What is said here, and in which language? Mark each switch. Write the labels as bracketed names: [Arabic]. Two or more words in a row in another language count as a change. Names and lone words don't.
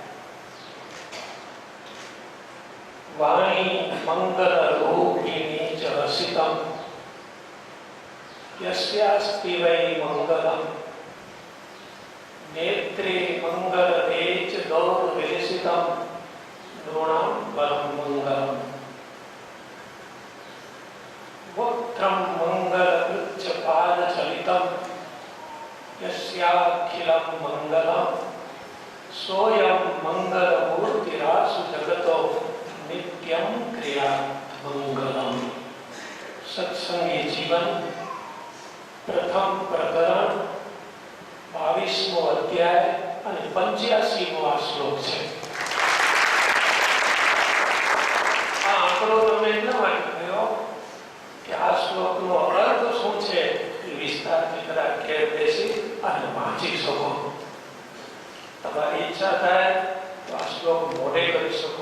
[Sanskrit] વાણી મંગલ રૂપિણી ચ હસિતમ યસ્યાસ્તિ વૈ મંગલમ નેત્રે મંગલ તેજ દૌર્વિલસિતમ નૃણામ પરમ મંગલમ વક્त्रम मंगल उच्च पाद चलितम यस्याखिलम मंगलम सोयम मंगल मूर्तिरासु जगतो नित्यम क्रिया मंगलम. [Gujarati] સત્સંગી જીવન પ્રથમ પ્રકરણ 22મો અધ્યાય અને 85મો આ શ્લોક છે. આ આંકડો તમે એટલા માટે કહ્યો કે આ શ્લોકનો અર્થ શું છે એ વિસ્તારથી કદાચ ઘેર બેસી અને વાંચી શકો. તમારી ઈચ્છા થાય તો આ શ્લોક મોઢે કરી શકો.